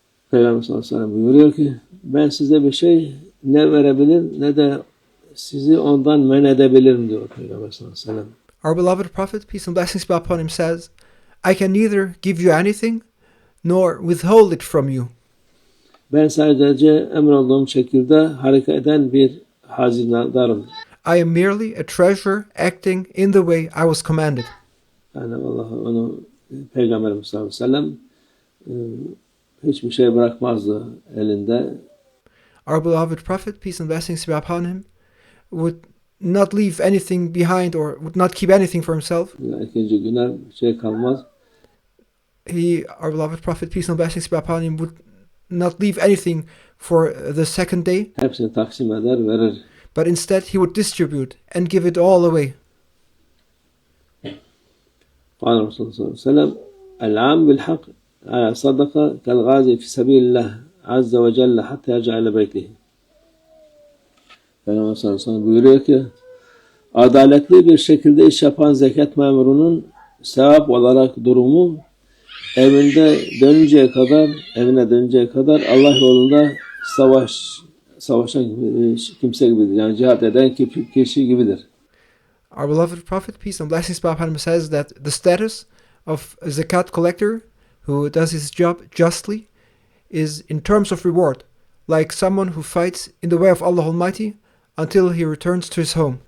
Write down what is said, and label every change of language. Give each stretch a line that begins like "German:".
Turkish: Peygamber sallallahu aleyhi ve sellem buyuruyor ki ben size bir şey ne verebilir ne de sizi ondan men edebilirim diyor Peygamber sallallahu aleyhi ve sellem.
English: Our beloved Prophet, peace and blessings be upon him, says, I can neither give you anything nor withhold it from you.
Turkish: Ben sadece emrolunduğum şekilde hareket eden bir hazinedarım.
English: I am merely a treasurer acting in the way I was commanded.
Turkish: Yani Allah onu Peygamberimiz sallallahu aleyhi ve sellem hiçbir şey bırakmazdı elinde.
English: Our beloved Prophet, peace and blessings be upon him, would not leave anything behind or would not keep anything for himself.
Turkish: İkinci güne şey kalmaz.
English: Our beloved Prophet, peace and blessings be upon him, would not leave anything for the second day.
Turkish: Hepsini taksim eder, verir.
English: But instead he would distribute and give it all away.
Arabic: قال الرسول صلى الله عليه وسلم العام بالحق صدقة كالغازي في سبيل الله عز وجل حتى يرجع إلى بيته.
Turkish: Peygamber sallallahu aleyhi ve sellem buyuruyor ki adaletli bir şekilde iş yapan zekat memurunun sevap olarak durumu evine dönünceye kadar Allah yolunda savaşan kimse gibidir. Yani cihat eden kişi gibidir.
English: Our beloved Prophet, peace and blessings be upon him, says that the status of a zakat collector who does his job justly is in terms of reward, like someone who fights in the way of Allah Almighty until he returns to his home.